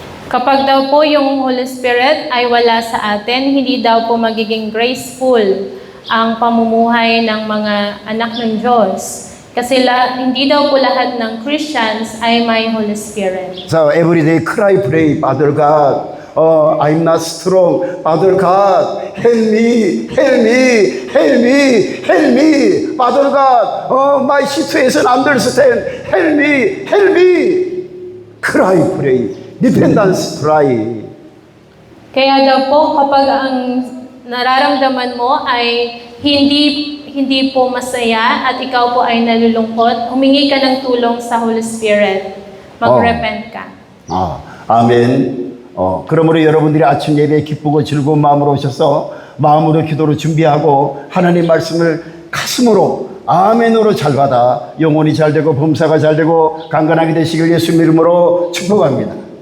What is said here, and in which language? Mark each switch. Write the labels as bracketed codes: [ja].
[tl] Kapag daw po yung Holy Spirit ay wala sa atin, hindi daw po magiging graceful ang pamumuhay ng mga anak ng Diyos. Kasi hindi daw po lahat ng Christians ay may Holy Spirit. [en] So every day cry, pray, Father God, I'm not strong. Father God, help me, help me, help me, help me. Father God, my situation understand. Help me, help me. Cry, pray. Dependence, cry. [tl] Kaya daw po kapag ang nararamdaman mo ay hindi po masaya at ikaw po ay nalulungkot, humingi ka ng tulong sa Holy Spirit. Mag-repent ka. [ko] 아멘. 그러므로 여러분들이 아침 예배에 기쁘고 즐거운 마음으로 오셔서 마음으로 기도로 준비하고 하나님 말씀을 가슴으로 아멘으로 잘 받아 영혼이 잘 되고 범사가 잘 되고 강건하게 되시길 예수 이름으로 축복합니다.